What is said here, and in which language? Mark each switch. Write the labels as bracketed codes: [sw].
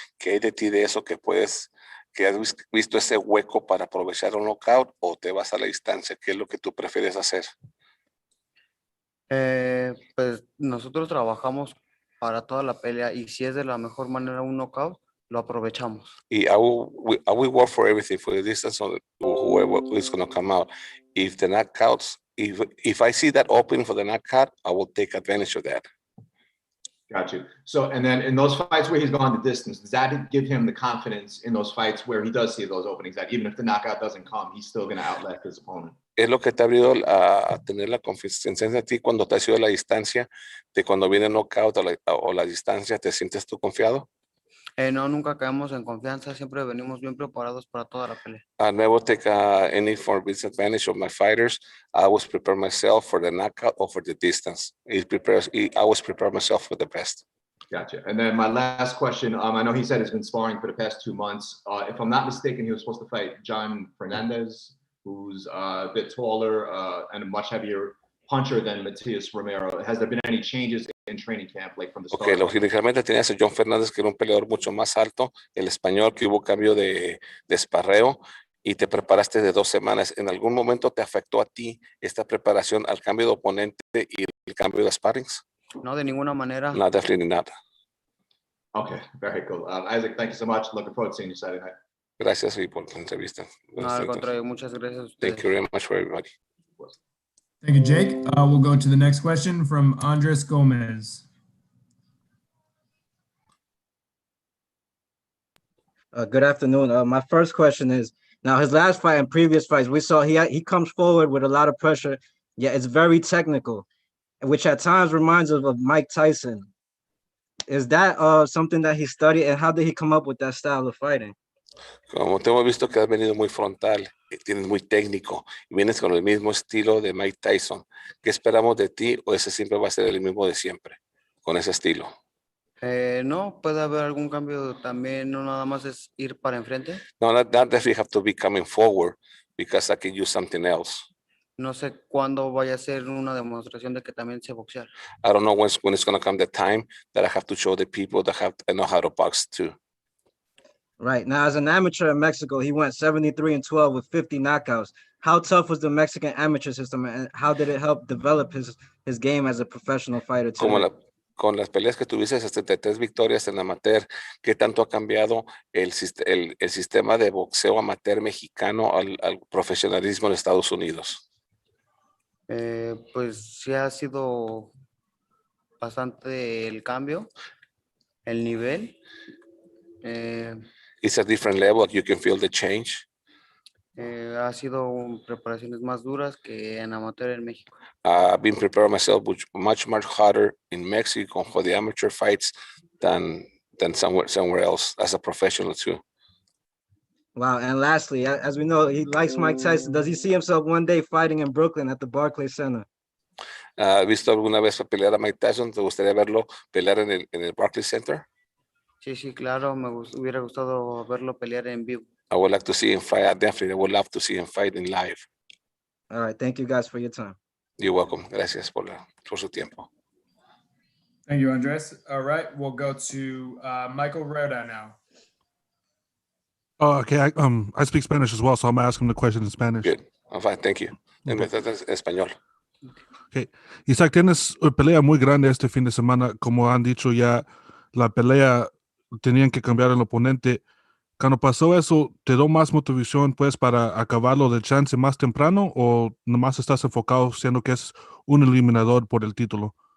[es] ¿Qué hay de ti de eso que has visto ese hueco para aprovechar un knockout o te vas a la distancia? ¿Qué es lo que tú prefieres hacer? Pues nosotros trabajamos para toda la pelea y si es de la mejor manera un knockout, lo aprovechamos. [en] I will work for everything, for the distance or whoever is going to come out. If the knockouts, if I see that opening for the knockout, I will take advantage of that. Got you. So, and then in those fights where he's gone the distance, does that give him the confidence in those fights where he does see those openings, that even if the knockout doesn't come, he's still going to outlast his opponent? [es] Es lo que te ha abrido a tener la confianza en ti cuando te has ido a la distancia, de cuando viene el knockout o la distancia, ¿te sientes tú confiado? No, nunca caemos en confianza, siempre venimos bien preparados para toda la pelea. [en] I never take any for disadvantage of my fighters. I always prepare myself for the knockout or for the distance. I always prepare myself for the best. Gotcha. And then my last question, I know he said he's been sparring for the past 2 months. If I'm not mistaken, he was supposed to fight John Fernandez, who's a bit taller and a much heavier puncher than Matias Romero. Has there been any changes in training camp, like from the start? [es] Okay, lógicamente tenías a John Fernández, que era un peleador mucho más alto, el español, que hubo cambio de esparreo y te preparaste de 2 semanas. ¿En algún momento te afectó a ti esta preparación al cambio de oponente y el cambio de sparrings? No, de ninguna manera. No, definitely not. [en] Okay, very cool. Isaac, thank you so much. Looking forward to seeing you Saturday night. [es] Gracias por la entrevista. No, al contrario, muchas gracias a ustedes. [en] Thank you very much for everybody. Thank you, Jake. We'll go to the next question from Andres Gomez. Good afternoon. My first question is, now his last fight and previous fights, we saw he comes forward with a lot of pressure, yet it's very technical, which at times reminds us of Mike Tyson. Is that something that he studied, and how did he come up with that style of fighting? [es] Como te hemos visto que has venido muy frontal, tienes muy técnico y vienes con el mismo estilo de Mike Tyson. ¿Qué esperamos de ti o ese siempre va a ser el mismo de siempre, con ese estilo? No, puede haber algún cambio también, no nada más es ir para enfrente. [en] No, not definitely have to be coming forward because I can use something else. [es] No sé cuándo vaya a ser una demostración de que también sé boxear. [en] I don't know when it's going to come the time that I have to show the people that I know how to box too. Right. Now, as an amateur in Mexico, he went 73-12 with 50 knockouts. How tough was the Mexican amateur system, and how did it help develop his game as a professional fighter today? [es] Con las peleas que tuviste, 73 victorias en amateur, ¿qué tanto ha cambiado el sistema de boxeo amateur mexicano al profesionalismo en Estados Unidos? Pues sí ha sido bastante el cambio, el nivel. [en] It's a different level, you can feel the change. [es] Ha sido preparaciones más duras que en amateur en México. [en] I've been preparing myself much harder in Mexico for the amateur fights than somewhere else as a professional too. Wow. And lastly, as we know, he likes Mike Tyson. Does he see himself one day fighting in Brooklyn at the Barclays Center? [es] ¿Has visto alguna vez pelear a Mike Tyson? ¿Te gustaría verlo pelear en el Barclays Center? Sí, claro, hubiera gustado verlo pelear en vivo. [en] I would like to see him fight. I definitely would love to see him fight in live. All right. Thank you guys for your time. You're welcome. [es] Gracias por su tiempo. [en] Thank you, Andres. All right, we'll go to Michael Rhoda now. Oh, okay. I speak Spanish as well, so I'm gonna ask him the question in Spanish. Good. I'm fine. Thank you. [es] En español. [en] Okay. [es] Isaac, tienes una pelea muy grande este fin de semana. Como han dicho ya, la pelea tenían que cambiar el oponente. Cuando pasó eso, ¿te dio más motivación pues para acabarlo de chance más temprano o nomás estás enfocado siendo que es un eliminador por el título?